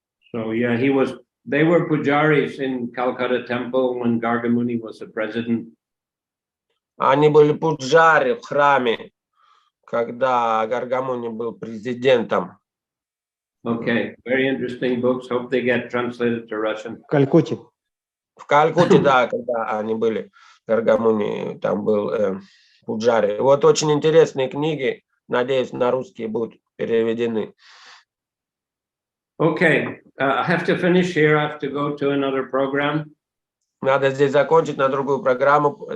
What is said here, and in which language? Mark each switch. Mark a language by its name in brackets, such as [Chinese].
[English] So yeah, they were pujaris in Calcutta temple when Gargamuni was the president. [Russian] Они были пуджари в храме, когда Гаргамуни был президентом. [English] Okay, very interesting books. Hope they get translated to Russian. [Russian] В Калькутте. В Калькутте, да, когда они были, Гаргамуни, там был пуджари. Вот очень интересные книги, надеюсь, на русский будут переведены. [English] Okay, I have to finish here. I have to go to another program. [Russian] Надо здесь закончить, на другую программу.